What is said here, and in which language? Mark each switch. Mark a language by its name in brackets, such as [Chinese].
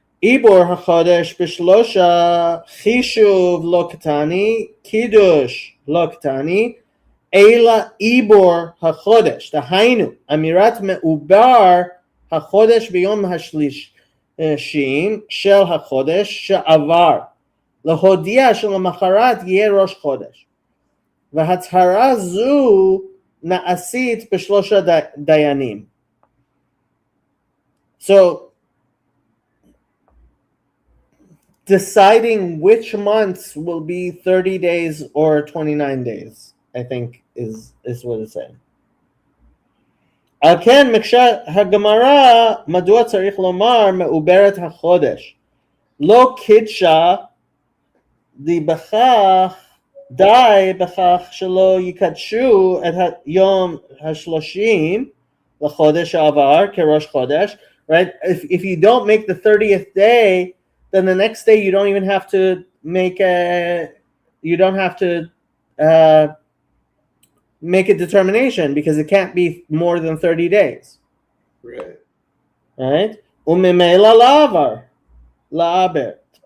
[Hebrew] Ibor hachodesh b'shlosha chishuv lo katani kiddush lo katani ela ibor hachodesh. Dahainu amirat meubar hachodesh b'yom hashlishim shel hachodesh she'avar להודיע שלמחרת יהיה ראש חודש. והצהרה זו נעשית בשלושה דיינים. [English] So, deciding which months will be 30 days or 29 days, I think, is what it's saying. [Hebrew] על כן, מקשה הגמרא, מדוע צריך לומר מעוברת החודש? לא קידשה די בכך שלא יקדשו את היום ה-30 לחודש העבר כראש חודש, right? [English] If you don't make the 30th day, then the next day you don't even have to make a determination because it can't be more than 30 days. Right. [Hebrew] right? Umimela la'aber.